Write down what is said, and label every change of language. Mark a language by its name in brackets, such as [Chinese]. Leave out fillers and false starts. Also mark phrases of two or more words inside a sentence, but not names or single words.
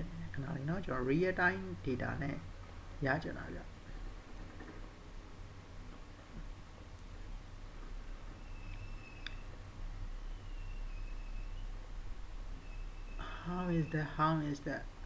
[Burmese] နေတယ်ခဏလေးเนาะကျွန်တော် [English] real time data [Burmese] နဲ့ရကြတာဗျ [English] how is that